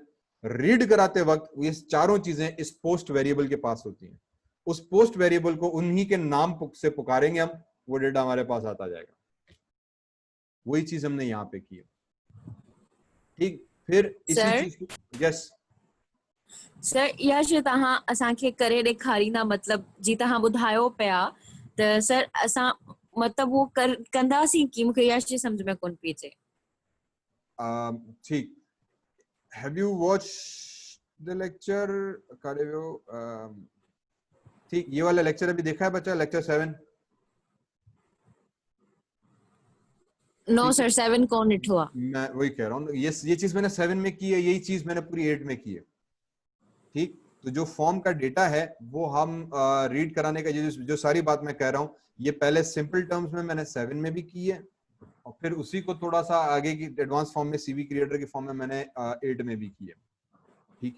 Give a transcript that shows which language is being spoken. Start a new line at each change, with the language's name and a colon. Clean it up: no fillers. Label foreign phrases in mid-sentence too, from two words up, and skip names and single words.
Hindi: रीड कराते वक्त ये चारों चीजें इस
English: post variable
Hindi: के पास होती हैं। उस
English: post variable
Hindi: को उन्हीं के नाम से पुकारेंगे हम, वो डेटा हमारे पास आता जाएगा। वही चीज हमने यहाँ पे की है। ठीक, फिर इसी Sir? चीज को यस
Sindhi: सर इहा शइ तव्हां असांखे करे ॾेखारींदा मतलब जी तव्हां ॿुधायो पिया त सर असां मतलब वो कंदासीं की मूंखे इहा शइ सम्झ में कोन पई अचे।
Hindi: ठीक
English: have you watch the lecture
Sindhi: करे वियो
Hindi: ठीक ये वाला लेक्चर अभी देखा है बच्चा लेक्चर 7
Sindhi: नो सर 7 कोन ॾिठो आहे।
Hindi: मैं वही कह रहा हूँ ये चीज मैंने 7 में की है यही चीज मैंने पूरी 8 में की है ठीक। तो जो फॉर्म का डेटा है वो हम रीड कराने का जो सारी बात मैं कह रहा हूँ ये पहले
English: simple terms
Hindi: में मैंने 7 में भी की है और फिर उसी को थोड़ा सा आगे की
English: advance form
Hindi: में सीवी क्रिएटर की फॉर्म में मैंने 8 में भी की है ठीक है।